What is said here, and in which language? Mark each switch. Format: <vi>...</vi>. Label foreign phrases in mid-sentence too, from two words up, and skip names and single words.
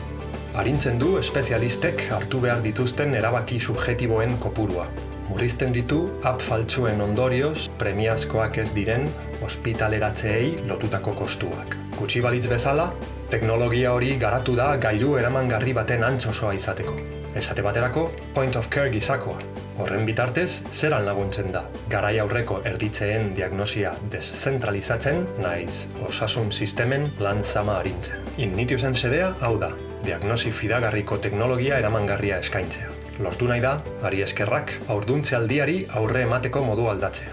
<eu>Arintzen du espezialistek hartu behar dituzten erabaki subjektiboen kopurua. Murrizten ditu app faltsuen ondorioz premiazkoak ez diren ospitaleratzeei lotutako kostuak. Gutxi balitz bezala, teknologia hori garatu da gailu eramangarri baten antzosoa izateko. Esate baterako,</eu> <en>point of care gisakoa.</en> <eu>Horren bitartez, zeran laguntzen da. Garai aurreko erditzeen diagnosia deszentralizatzen, naiz osasun sistemen lan zama arintzen. Ignitiusen xedea hau da, diagnosi fidagarriko teknologia eramangarria eskaintzea. Lortu nahi da, ari eskerrak, haurduntzealdiari aurre emateko modu aldatzea.</eu>